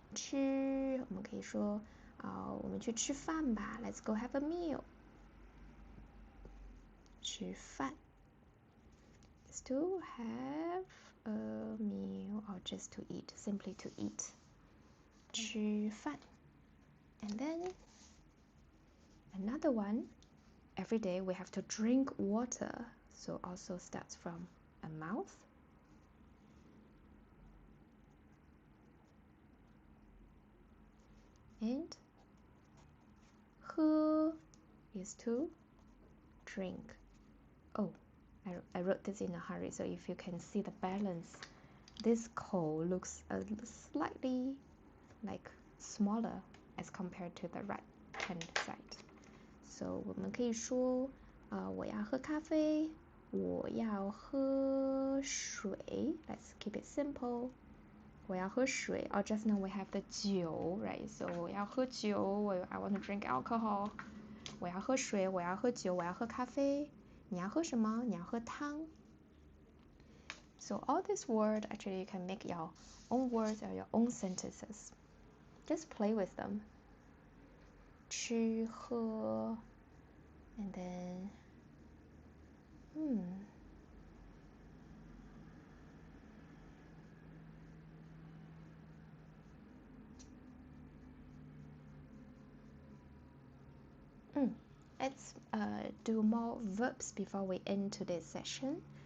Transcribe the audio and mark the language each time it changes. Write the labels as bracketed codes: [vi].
[zh] 吃我们可以说我们去吃饭吧 [en] Let's go have a meal. 吃饭 is to have a meal or just to eat, simply to eat. 吃饭 And then another one, every day we have to drink water. So also starts from a mouth. And 喝 is to drink. Oh, I wrote this in a hurry, so if you can see the balance, this 口 looks slightly like smaller as compared to the right hand side. [zh] So 我们可以说我要喝咖啡，我要喝水 [en] Let's keep it simple. [zh] 我要喝水 [en] Or just now we have the 酒 right? So [zh] 我要喝酒 [en] I want to drink alcohol. [zh] 我要喝水，我要喝酒，我要喝咖啡。你要喝什么？你要喝汤。 [en] So all this word, actually you can make your own words or your own sentences. Just play with them. 吃喝 and then Let's do more verbs before we end today's session.